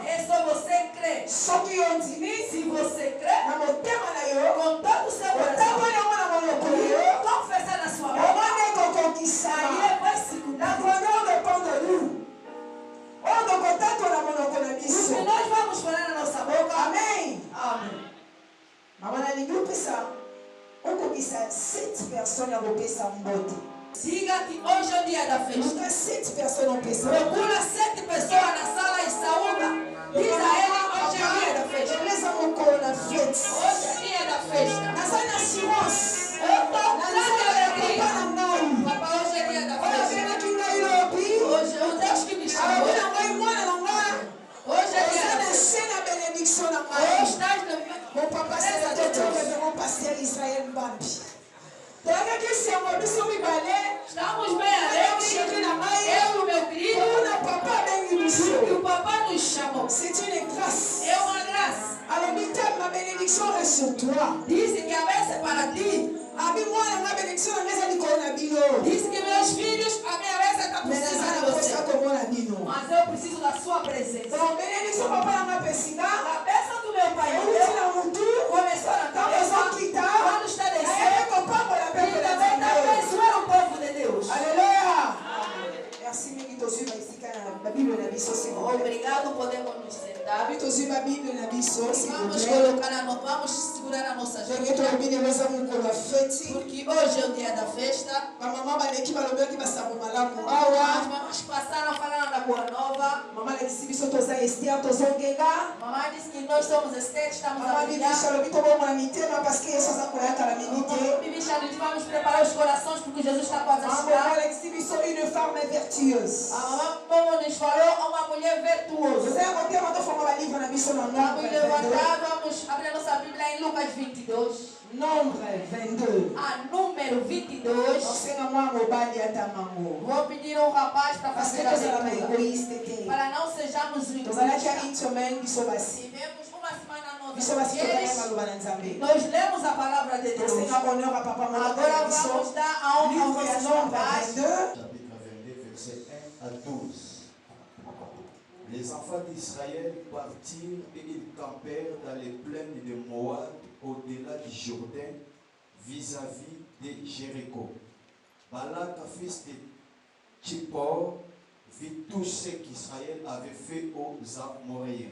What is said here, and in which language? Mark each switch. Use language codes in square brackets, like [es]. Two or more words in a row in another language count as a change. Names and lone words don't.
[fr] Et sur vos secrets. [ln] Soki yo ondimi, [fr] Si vos secrets, [ln] na motema na yo, [fr] con tout ce [ln] otambo yango na monoko yo, [fr] confesse à la soirée. [ln] omoni ekokokisama. Na [fr] grandeur dépend de nous. [ln] Oyo tokotatwa na monoko na biso. [pt] Nós vamos falar na nossa boca. [ln] Amen. [pt] Amém. [ln] Mama nalingi opesa okokisa 7 personnes ya kopesa mbote. [pt] Diga que hoje é o dia da festa. [ln] Nota 7 personnes opesa. [pt] Procura 7 pessoas na sala e saúda. Diz a ele, hoje é o dia da festa. [ln] Eleza mokolo na fete. [pt] Hoje é o dia da festa. [ln] Naza na assurance. [pt] Eu estou grande alegria. [ln] Papa na ngai. Papa, [pt] hoje é dia da [ln] Oyo [pt] festa. [ln] abengaki ngai lobi. [pt] Hoje é o Deus que me chamou. [ln] Alobi na ngai mwana na ngai. [pt] Hoje é dia [ln] Oza [pt] da [ln] na [pt] festa. [ln] se na bénédiction na [pt] Hoje [ln] ngai. [pt] estás no [fr] Mon papa sénateur révérend pasteur Israël Mbambi. [ln] Toyakaki sengo biso mibale. [pt] Estamos bem alegres. Eu e o meu querido. [ln] Kuna papa abengi [pt] E [ln] biso. [pt] o papai nos chamou. [fr] C'est une grâce. [pt] É uma graça. [fr] Alors, ma bénédiction reste sur toi. [pt] Diz que a bênção é para ti. [ln] Abi mwana [fr] ma bénédiction [ln] na ngeza likona bino. [pt] Diz que meus filhos, a minha bênção está por [fr] Mais [pt] cima [ln] naza [pt] de [ln] na [pt] você. [ln] posa komona bino. [pt] Mas eu preciso da sua presença. [ln] Donc bénédiction papa na nga pesinga. [pt] A bênção do meu pai [ln] Euti na mutu. [pt] começou na [ln] Tango [pt] cabeça. [ln] zokita. [pt] Quando está [ln] Aye [pt] descendo, [ln] kopambola [pt] e [ln] pepe na [pt] também está [ln] nzambe. [pt] abençoando o povo de Deus. [ln] Alléluia. Merci mingi tozwi ba esika na Bible na biso [fr] s'il vous plaît. [pt] Obrigado, podemos nos sentar. [ln] Abi tozwi ba Bible na biso [fr] s'il vous [pt] Vamos [fr] plaît. [pt] colocar vamos segurar a nossa [ln] Ndenge [pt] agenda. [ln] tolobi lelo eza mokolo ya feti. [pt] Porque hoje é o dia da festa. [ln] Bamama baleki balobaki basango malamu [pt] As [ln] awa. [pt] mamães passaram falando da Boa Nova. [ln] Mama alekisi biso toza Esther tozongenga. [pt] Mamãe disse que nós somos Esther, estamos a [ln] Mama [pt] brilhar. [ln] bibisha lobi tobomona mitema [fr] parce que [ln] yesu aza koyaka na minite. [pt] Bibi Charles, vamos preparar os corações porque Jesus está quase a [ln] Mama [pt] chegar. [ln] alekisi biso [fr] une femme vertueuse. [pt] A mamãe como nos falou, uma mulher virtuosa. [ln] toza ya kotema tofanga balivre na biso na [pt] Vamos [ln] nombre [pt] levantar, vamos abrir a nossa Bíblia em Lucas 22. [ln] nombre 22. [pt] A número 22. [ln] osenga mwana mobali ata mango [pt] Vou pedir ao rapaz para [fr] parce que [pt] fazer a [ln] tozala na [pt] leitura. [ln] égoïste te. [pt] Para não sejamos [ln] tozalaki ya [pt] egoístas. [fr] une semaine [ln] biso basi [pt] Tivemos uma semana [ln] biso [pt] nova. [ln] basi tozalaki maloba na nzambe. [pt] Nós lemos a palavra de Deus. [ln] tosenga honneur a papa moko [pt] Agora [ln] na [pt] vamos [ln] biso. [pt] dar a honra ao [ln] Livre ya [pt] nosso [ln] nombre [pt] rapaz. [ln] 22. [fr] Chapitre 22, versets 1 à 12. Les enfants d'Israël partirent et ils campèrent dans les plaines de Moab, au-delà du Jourdain, vis-à-vis de Jéricho. Balak, fils de Tchippor, vit tout ce qu'Israël avait fait aux Amoréens.